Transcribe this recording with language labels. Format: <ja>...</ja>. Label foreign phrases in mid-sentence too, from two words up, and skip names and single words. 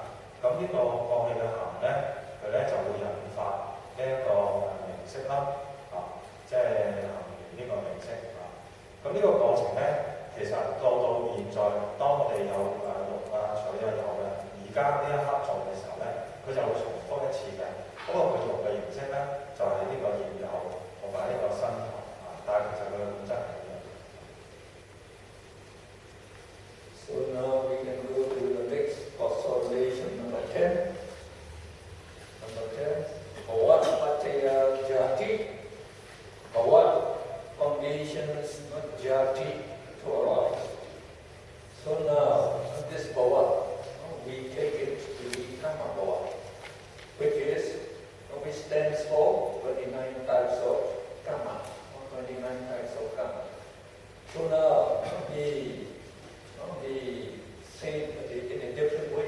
<yue>咁呢個過去嘅行咧，佢咧就會引發呢一個名色啦，即係行呢個名色咁呢個過程咧，其實到現在，當我哋有欲取有嘅，而家呢一刻做嘅時候咧，佢就會重複一次嘅。不過佢用嘅形式咧，就係呢個現有同埋呢個身有但係其實佢嘅本質係一樣。</yue> <en>So now we can go to the next observation, number 10. Number 10.</en> <pi>Bhava Pattaya Jati.</pi> <en>Bhava conditions jati to arise. So now this bhava, we take it to be karma bhava, which stands for 29 types of karma, or 29 types of karma. So now we say it in a different way.</en>